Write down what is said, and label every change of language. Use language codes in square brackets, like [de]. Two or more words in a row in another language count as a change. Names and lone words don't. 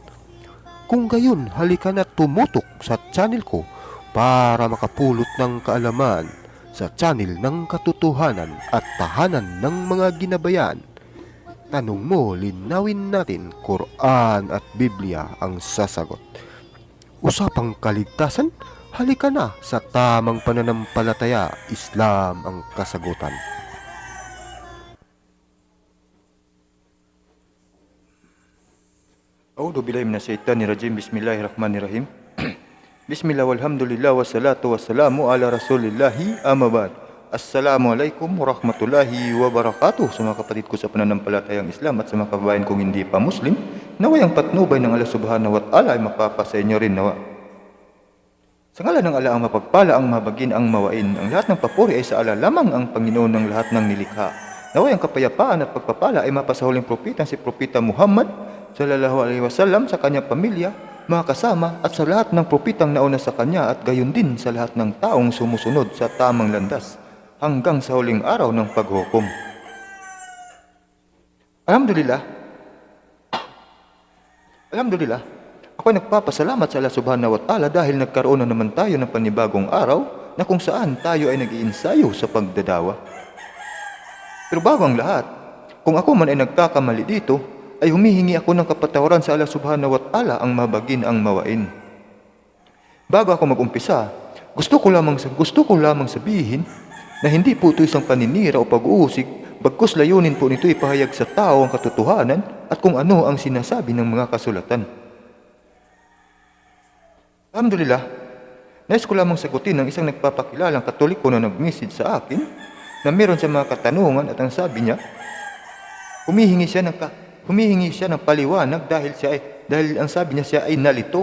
[tl] Kung gayon, halika na tumutok sa channel ko para makapulot ng kaalaman sa channel ng katotohanan at tahanan ng mga ginabayan. Tanong mo, linawin natin, Quran at Biblia ang sasagot. Usapang kaligtasan, halika na sa tamang pananampalataya, Islam ang kasagutan. [ar] أعوذ بالله من الشيطان الرجيم. بسم الله الرحمن الرحيم. بسم الله والحمد لله والصلاة والسلام على رسول الله أما بعد. السلام عليكم ورحمة الله وبركاته. [tl] Sa mga kapatid ko sa pananampalatayang Islam at sa mga kababayan kong hindi pa Muslim, naway ang patnubay ng Allah [ar] سبحانه وتعالى [tl] ay mapapasa inyo rin nawa. Sa ngalan ng Allah ang mapagpala, ang mabagin, ang mawain, ang lahat ng papuri ay sa Allah lamang ang Panginoon ng lahat ng nilikha. Naway ang kapayapaan at pagpapala ay mapasa huling propeta si Propeta Muhammad [ar] صلى الله عليه وسلم, [tl] sa kanyang pamilya, mga kasama at sa lahat ng propetang nauna sa kanya, at gayon din sa lahat ng taong sumusunod sa tamang landas hanggang sa huling araw ng paghukom. Alhamdulillah, ako'y nagpapasalamat sa Allah [ar] سبحانه وتعالى [tl] dahil nagkaroon na naman tayo ng panibagong araw na kung saan tayo ay nag-iinsayo sa pagdadawa. Pero bago ang lahat, kung ako man ay nagkakamali dito, ay humihingi ako ng kapatawaran sa Allah [ar] سبحانه وتعالى, [tl] ang mabagin, ang mawain. Bago ako mag-umpisa, gusto ko lamang sabihin na hindi po ito isang paninira o pag-uusig, bagkus layunin po nito ipahayag sa tao ang katotohanan at kung ano ang sinasabi ng mga kasulatan. Alhamdulillah, nais ko lamang sagutin ng isang nagpapakilalang Katoliko na nag-message sa akin na meron siya mga katanungan, at ang sabi niya, humihingi siya ng paliwanag dahil ang sabi niya siya ay nalito.